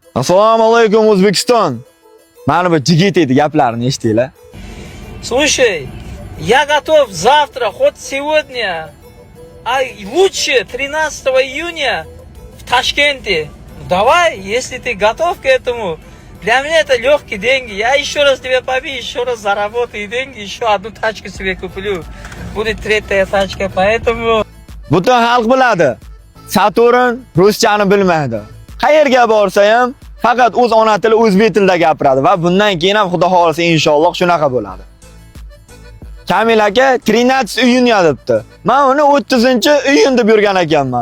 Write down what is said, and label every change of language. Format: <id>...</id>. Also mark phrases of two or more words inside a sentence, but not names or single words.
<uz>Assalomu alaykum O'zbekiston. Mana bu jigit gaplarini eshitinglar.</uz> <ru>Слушай, я готов завтра, хоть сегодня, а лучше 13 июня в Ташкенте. Давай, если ты готов к этому. Для меня это легкие деньги. Я еще раз тебе побью, еще раз заработаю деньги, еще одну тачку себе куплю. Будет третья тачка, поэтому...</ru> <uz>Butun xalq biladi. Saturn ruschani bilmaydi. Qayerga borsa ham faqat o'z ona tili o'zbek tilida gapiradi va bundan keyin ham xudo xolisa inshaalloh shunaqa bo'ladi. Kamil aka 13 iyun yozibdi. Men uni 30-iyun deb yurgan ekanman.</uz>